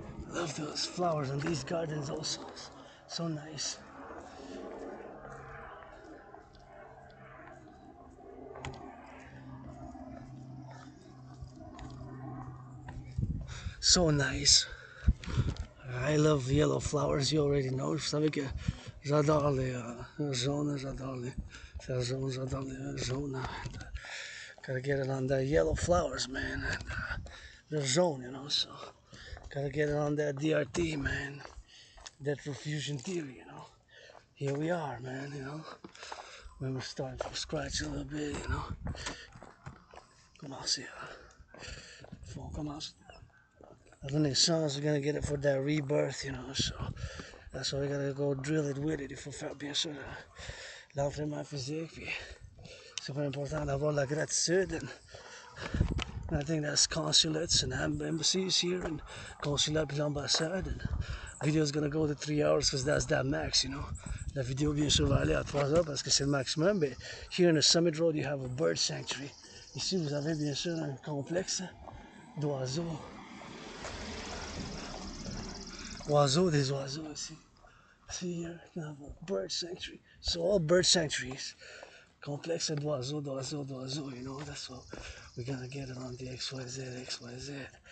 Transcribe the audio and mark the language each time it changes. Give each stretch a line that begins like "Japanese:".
English: Love those flowers and these gardens also. So nice. So nice. I love yellow flowers, you already know.
French: Vous savez que j'adore les jaunes, j'adore les jaune, j'adore les jaunes.
English: Gotta get it on the yellow flowers, man. And, they're jaune, you know, so gotta get it on that DRT, man. That perfusion theory, you know. Here we are, man, you know. When we're starting from scratch a little bit, you know.
French: Commence faut commencer.
English: Renaissance, we're gonna get it for that rebirth, you know, so that's why we gotta go drill it with it.
French: Il faut faire bien sûr l'entraînement physique, puis c'est super important d'avoir la gratitude.
English: And I think that's consulates and embassies here, and
French: consulat puis l'ambassade.
English: And video's gonna go to 3 hours because that's that max, you know.
French: La vidéo bien sûr va aller à 3 heures parce que c'est le maximum,
English: but here in the Summit Road you have a bird sanctuary.
French: Ici vous avez bien sûr un complexe d'oiseaux. Des oiseaux ici.
English: See here, you have a bird sanctuary. So all bird sanctuaries.
French: Complexe d'oiseaux,
English: you know, that's what we're gonna get it on the XYZ.